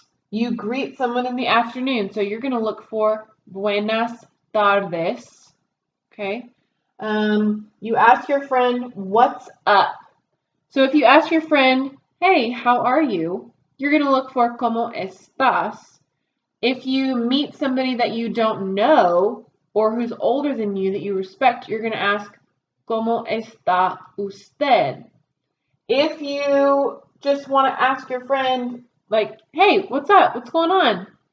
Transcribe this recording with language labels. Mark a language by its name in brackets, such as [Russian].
[English] You greet someone in the afternoon, so you're going to look for [Spanish] buenas tardes. [English] Okay. You ask your friend, what's up? So if you ask your friend, hey, how are you? You're going to look for [Spanish] ¿cómo estás? [English] If you meet somebody that you don't know or who's older than you that you respect, you're going to ask [Spanish] ¿cómo está usted? [English] If you just want to ask your friend, like, hey, what's up? What's going on?